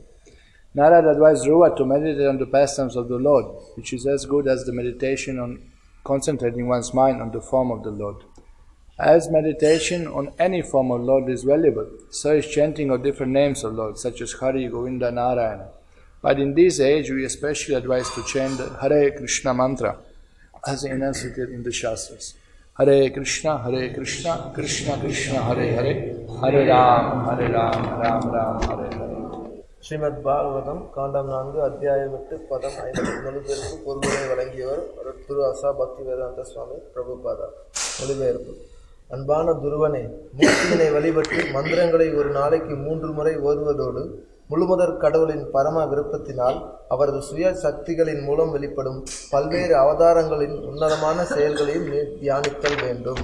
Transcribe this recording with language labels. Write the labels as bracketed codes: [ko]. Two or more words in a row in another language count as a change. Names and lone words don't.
[en] Narad advised Dhruva to meditate on the pastimes of the Lord, which is as good as the meditation on concentrating one's mind on the form of the Lord. As meditation on any form of Lord is valuable, so is chanting of different names of Lord, such as Hari, Govinda, Narayana. But in this age, we especially advise to chant the Hare Krishna mantra, as enunciated in the Shastras. Hare Krishna, Krishna Krishna, Hare Hare, Hare Ram, Ram Ram, Hare Hare. Srimad Bhagavatam, Kandam 4, Adhyayam 8, Padam 5, [ta] மொழிபெயர்ப்பு பொருளுரை வழங்கியவர் திரு அசா பக்தி வேதாந்த சுவாமி பிரபுபாதா. மொழிபெயர்ப்பு. அன்பான துருவனே, மூர்த்தியினை வழிபட்டு மந்திரங்களை ஒரு நாளைக்கு 3 முறை ஓதுவதோடு முழுமுதற் கடவுளின் பரம விருப்பத்தினால் அவரது சுய சக்திகளின் மூலம் வெளிப்படும் பல்வேறு அவதாரங்களின் உன்னதமான செயல்களையும் தியானித்தல் வேண்டும்.